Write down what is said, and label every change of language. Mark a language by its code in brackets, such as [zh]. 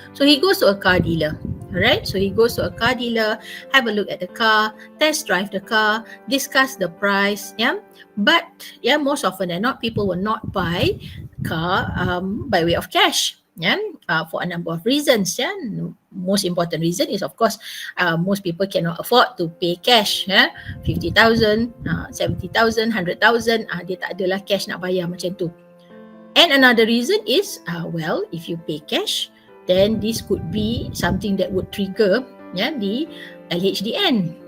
[en] So, he goes to a car dealer. Alright, so he goes to a car dealer, have a look at the car, test drive the car, discuss the price. Yeah, but most often than not, people will not buy car by way of cash. Yeah, for a number of reasons. Yeah, most important reason is of course most people cannot afford to pay cash. Yeah, 50,000, 70,000, 100,000. [ms] Dia tak adalah cash nak bayar macam tu. [en] And another reason is well, if you pay cash, then this could be something that would trigger the LHDN.